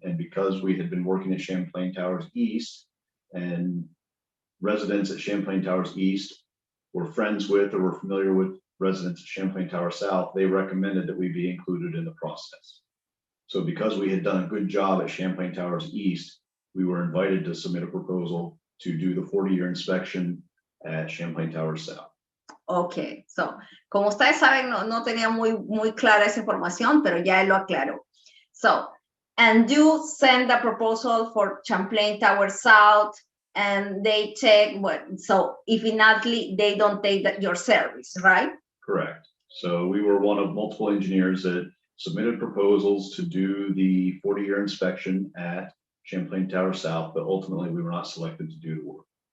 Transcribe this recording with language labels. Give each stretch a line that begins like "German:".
English: And because we had been working at Champlain Towers East, and residents at Champlain Towers East were friends with or were familiar with residents at Champlain Tower South, they recommended that we be included in the process. So because we had done a good job at Champlain Towers East, we were invited to submit a proposal to do the 40-year inspection at Champlain Tower South.
Spanish: Ok, so, como ustedes saben, no tenía muy clara esa información, pero ya él lo aclaró.
English: So, and you send the proposal for Champlain Tower South, and they check what, so if inadly, they don't take your service, right? Correct. So we were one of multiple engineers that submitted proposals to do the 40-year inspection at Champlain Tower South, but ultimately we were not selected to do the work.